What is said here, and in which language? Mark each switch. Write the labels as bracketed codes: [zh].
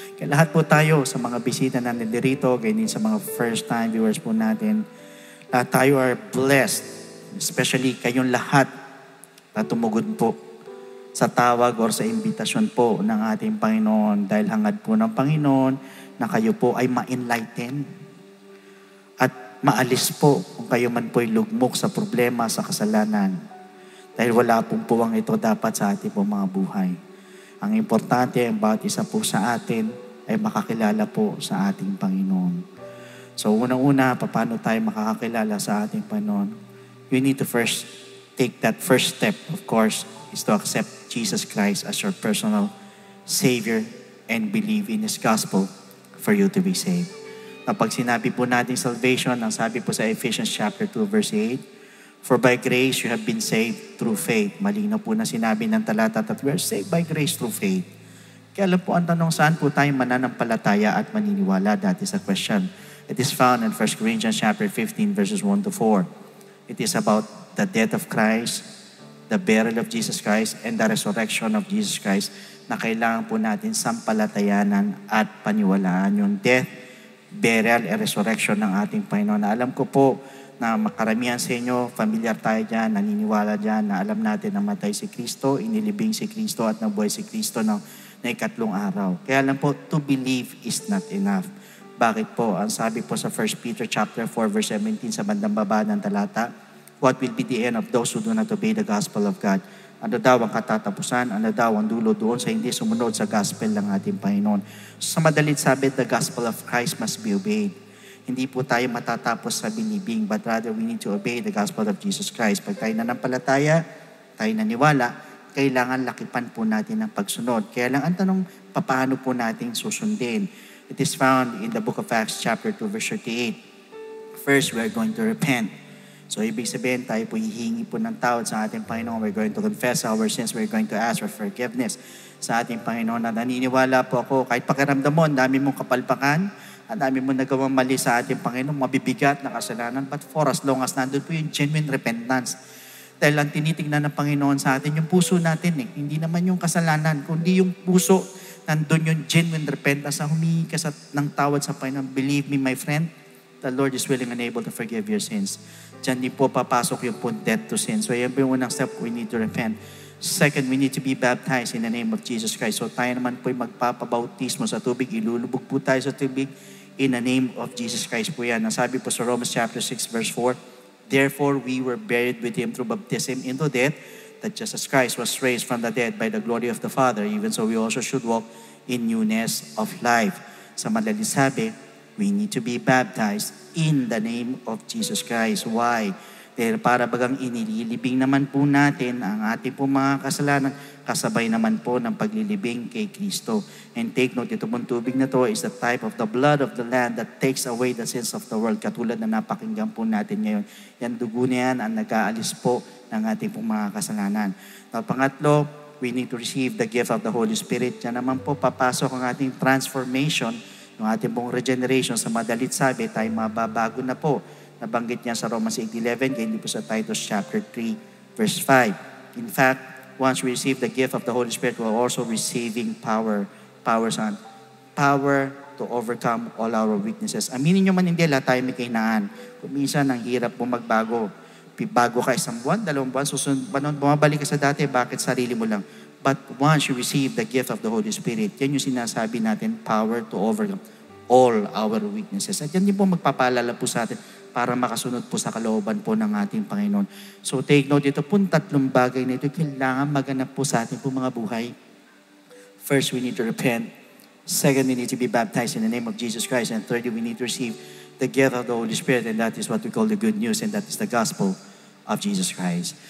[tl] Kaya lahat po tayo sa mga bisita na nandito, kaya din sa mga [en] first time viewers [tl] po natin, lahat tayo [en] are blessed, [tl] especially kayong lahat na tumugod po sa tawag or sa imbitasyon po ng ating Panginoon dahil hangad po ng Panginoon na kayo po ay ma-enlighten at maalis po kung kayo man po'y lugmok sa problema, sa kasalanan. Dahil wala pong puwang ito dapat sa ating pong mga buhay. Ang importante, ang bawat isa po sa atin ay makakilala po sa ating Panginoon. So unang-una, paano tayo makakakilala sa ating Panginoon? [en] You need to first take that first step, of course, is to accept Jesus Christ as your personal Savior and believe in His gospel for you to be saved. [tl] Kapag sinabi po natin salvation, ang sabi po sa [en] Ephesians chapter 2 verse 8, for by grace you have been saved through faith. [tl] Malinaw po na sinabi ng talata [en] that we are saved by grace through faith. [tl] Kaya alam po ang tanong, saan po tayo mananampalataya at maniniwala? [en] That is a question. It is found in 1 Corinthians chapter 15 verses 1 to 4. It is about the death of Christ, the burial of Jesus Christ, and the resurrection of Jesus Christ [tl] na kailangan po natin sampalatayanan at paniwalaan yung [en] death, burial, and resurrection [tl] ng ating Panginoon. Na alam ko po na makaramihan sa inyo, familiar tayo dyan, naniniwala dyan, na alam natin na matay si Kristo, inilibing si Kristo at nabuhay si Kristo na ikatlong araw. Kaya alam po, [en] to believe is not enough. [tl] Bakit po? Ang sabi po sa 1 Peter chapter 4 verse 17 sa bandang baba ng talata, [en] What will be the end of those who do not obey the gospel of God? [tl] Ano daw ang katatapusan? Ano daw ang dulo doon sa hindi sumunod sa gospel ng ating Panginoon? Sa madalit sabi, [en] the gospel of Christ must be obeyed. [tl] Hindi po tayo matatapos sa [en] believing, but rather we need to obey the gospel of Jesus Christ. [tl] Pag tayo nanampalataya, tayo naniwala, kailangan lakipan po natin ang pagsunod. Kaya lang ang tanong, paano po natin susundin? [en] It is found in the book of Acts chapter 2 verse 38. First, we are going to repent. [tl] So, ibig sabihin, tayo po hihingi po ng tawad sa ating Panginoon. [en] We're going to confess our sins. We're going to ask for forgiveness [tl] sa ating Panginoon. Na naniniwala po ako, kahit pakiramdam mo, ang dami mong kapalpakan, ang dami mong nagawang mali sa ating Panginoon, mabibigat na kasalanan. [en] But for as long as [tl] nandun po yung genuine repentance, dahil ang tinitingnan ng Panginoon sa atin, yung puso natin hindi naman yung kasalanan, kundi yung puso, nandun yung genuine repentance na humingi ka ng tawad sa Panginoon. [en] Believe me, my friend, the Lord is willing and able to forgive your sins. [tl] Diyan din po papasok yung death to sin. So yan po yung unang step, [en] we need to repent. Second, we need to be baptized in the name of Jesus Christ. [tl] So tayo naman po yung magpapabautismo sa tubig, [en] ilulubog po tayo sa tubig in the name of Jesus Christ [tl] po yan. Nasabi po sa [en] Romans chapter 6 verse 4, therefore we were buried with Him through baptism into death, that just as Christ was raised from the dead by the glory of the Father, even so we also should walk in newness of life. [tl] Sa madaling sabi, [en] we need to be baptized in the name of Jesus Christ. Why? [tl] Dahil para bagang inililibing naman po natin ang ating po mga kasalanan, kasabay naman po ng paglilibing kay Kristo. [en] And take note, [tl] ito pong tubig na to [en] is the type of the blood of the Lamb that takes away the sins of the world. [tl] Katulad na napakinggan po natin ngayon. Yan dugo na yan ang nag-aalis po ng ating po mga kasalanan. [en] Now, [tl] pangatlo, [en] we need to receive the gift of the Holy Spirit. [tl] Yan naman po papasok ang ating transformation, yung ating pong regeneration. Sa madalit sabi, tayo mababago na po. Nabanggit niya sa Romans 8:11, hindi po sa Titus chapter 3, verse 5. [en] In fact, once we receive the gift of the Holy Spirit, we're also receiving power. Power to overcome all our weaknesses. [tl] Aminin nyo man hindi, lahat tayo may kahinaan. Kung minsan, ang hirap po magbago. Bago ka isang buwan, 2 buwan, susunod, bumabalik ka sa dati, bakit sarili mo lang? [en] But once you receive the gift of the Holy Spirit, [tl] yan yung sinasabi natin, [en] power to overcome all our weaknesses. [tl] At yan din po magpapaalala po sa atin para makasunod po sa kalooban po ng ating Panginoon. [en] So take note, [tl] ito po 3 bagay na ito kailangan maganap po sa ating po mga buhay. [en] First, we need to repent. Second, we need to be baptized in the name of Jesus Christ. And thirdly, we need to receive the gift of the Holy Spirit, and that is what we call the good news, and that is the gospel of Jesus Christ.